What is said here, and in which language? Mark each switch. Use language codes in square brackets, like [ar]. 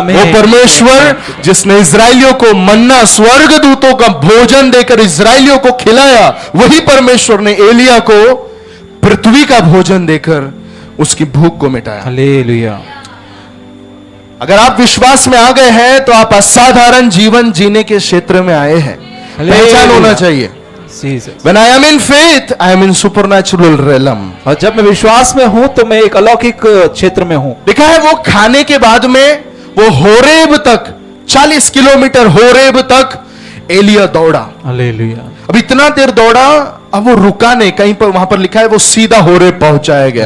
[hi] वो परमेश्वर जिसने इजराइलियों को मन्ना, स्वर्गदूतों का भोजन देकर इजराइलियों को खिलाया, वही परमेश्वर ने एलिया को पृथ्वी का भोजन देकर उसकी भूख को मिटाया। हालेलुया। अगर आप विश्वास में आ गए हैं तो आप असाधारण जीवन जीने के क्षेत्र में आए हैं। पहचान होना चाहिए, [en] When I am in faith, I am in supernatural realm. [hi] और जब मैं विश्वास में हूं तो मैं एक अलौकिक क्षेत्र में हूं। देखा है वो खाने के बाद में वो होरेब तक 40 किलोमीटर होरेब तक एलिया दौड़ा। हालेलुया। अब इतना देर दौड़ा, अब वो रुका नहीं, कहीं पर वहां पर लिखा है वो सीधा होरेब पहुंचाया गया।